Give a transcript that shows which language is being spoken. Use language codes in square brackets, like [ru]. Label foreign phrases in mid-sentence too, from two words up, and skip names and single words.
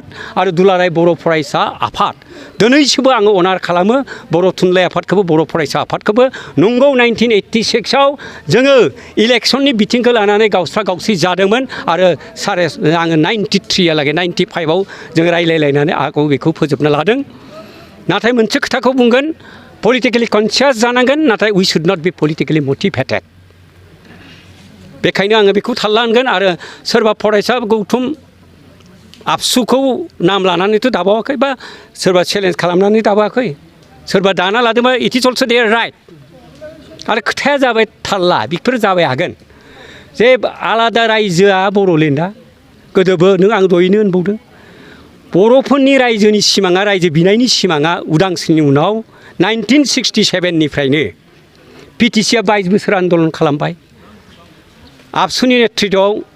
[brx] आरो दुलाराय बर' फरायसा आफाद दिनैसिमबो आङो अनार खालामो बर' थुनलाइ आफादखौबो बर' फरायसा आफादखौबो नंगौ 1986 आव जोङो इलेक्सननि बिथिंखौ लानानै गावस्रा गावस्रि जादोंमोन आरो आङो 93 लागै 95 आव जोङो रायलायलायनानै आगौ बेखौ फोजोबनो लादों नाथाय मोनसे खोथाखौ बुंगोन [en] politically conscious [brx] जानांगोन नाथाय [en] we should not be politically motivated [brx] बेखायनो आङो बेखौ थाल लानांगोन आरो सोरबा फरायसा गौथुम आबसुखौ नाम लानानैथ' दाबावाखै बा सोरबा चेलेन्ज खालामनानै दाबावाखै सोरबा दाना लादोंबा [en] it is also their right [brx] आरो खोथाया जाबाय थाल्ला बेफोर जाबाय हागोन जे आलादा रायजोआ बर'लेण्डआ गोदोबो नों आं दहायनो होनबावदों बर'फोरनि रायजोनि सिमाङा रायजो बिनायनि सिमाङा उदांस्रिनि उनाव 1967 निफ्रायनो पिटिसिया 22 बोसोर आन्दलन खालामबाय आबसुनि नेतृत्वआव